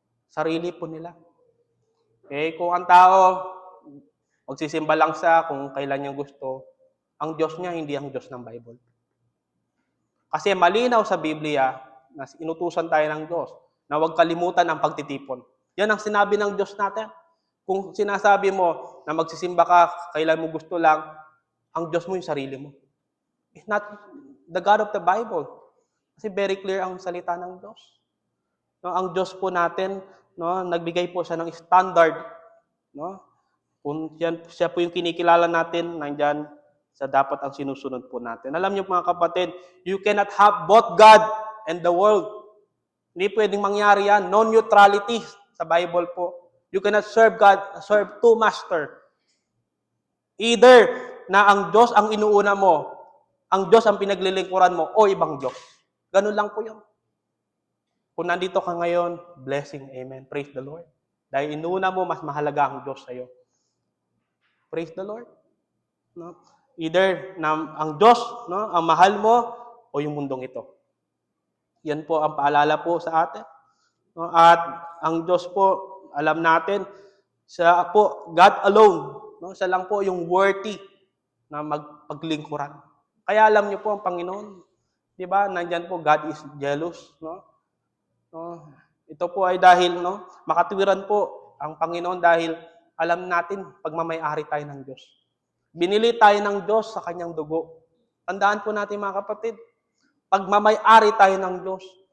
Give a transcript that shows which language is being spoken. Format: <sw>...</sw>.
<tl>Sarili po nila. Okay? Kung ang tao, magsisimba lang siya kung kailan niya gusto, ang Diyos niya, hindi ang Diyos ng Bible. Kasi malinaw sa Biblia, na inutusan tayo ng Diyos, na huwag kalimutan ang pagtitipon. Yan ang sinabi ng Diyos natin. Kung sinasabi mo na magsisimba ka, kailan mo gusto lang, ang Diyos mo yung sarili mo.</tl> <en>It's not the God of the Bible.</en> <tl>Kasi very clear ang salita ng Diyos. No, ang Diyos po natin, no, nagbigay po siya ng standard. No? Kung siya po yung kinikilala natin, nandyan sa dapat ang sinusunod po natin. Alam niyo mga kapatid,</tl> <en>you cannot have both God and the world.</en> <tl>Hindi pwedeng mangyari yan.</tl> <en>No neutrality</en> <tl>sa Bible po.</tl> <en>You cannot serve God, serve two masters.</en> <tl>Either na ang Diyos ang inuuna mo, ang Diyos ang pinaglilingkuran mo, o ibang Diyos. Ganun lang po yun. Kung nandito ka ngayon, blessing, amen.</tl> <en>Praise the Lord.</en> <tl>Dahil inuuna mo, mas mahalaga ang Diyos sa'yo. Praise the Lord. No? Either na ang Diyos, no, ang mahal mo, o yung mundong ito. Yan po ang paalala po sa atin. No? At ang Diyos po, alam natin, siya po,</tl> <en>God alone,</en> <tl>no? Siya lang po yung worthy na magpaglingkuran. Kaya alam niyo po ang Panginoon, di ba? Nandyan po,</tl> <en>God is jealous, no? No?</en> <tl>Ito po ay dahil, no, makatwiran po ang Panginoon dahil alam natin, pagmamay-ari tayo ng Diyos. Binili tayo ng Diyos sa kanyang dugo. Tandaan po natin mga kapatid, pagmamay-ari tayo ng Diyos.</tl>